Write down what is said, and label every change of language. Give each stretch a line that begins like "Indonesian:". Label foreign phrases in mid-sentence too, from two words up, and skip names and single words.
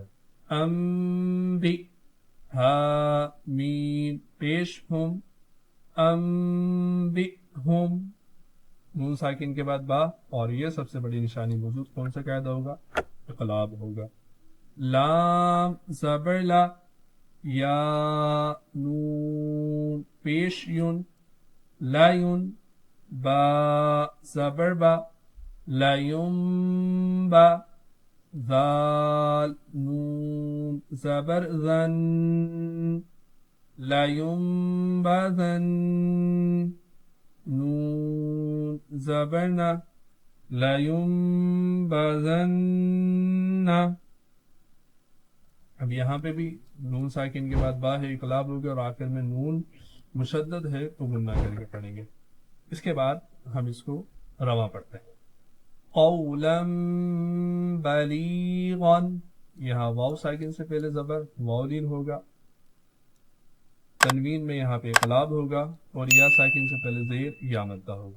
Urdu: ام بی ہا میم پیش ہم ام بی ہم نون ساکن کے بعد با، اور یہ سب سے بڑی نشانی موجود کون سا قاعدہ ہوگا؟ اقلاب ہوگا. لام زبر لا یا نون پیش یون لا یون با زبر با لا یم با ذال نون زبر ذن
Arabic: لا ينبذن
Urdu: نون زبرنا
Arabic: لا ينبذن.
Urdu: اب یہاں پہ بھی نون ساکن کے بعد با ہے اقلاب ہوگا، اور آخر میں نون مشدد ہے تو غنہ کر کے پڑھیں گے. اس کے بعد ہم اس کو رواں پڑھتے ہیں.
Arabic: قولا بلیغا،
Urdu: یہاں واو ساکن سے پہلے زبر واولین ہوگا، تنوین میں یہاں پہ اقلاب ہوگا، اور یا ساکن سے پہلے زیر یا مدہ ہوگا.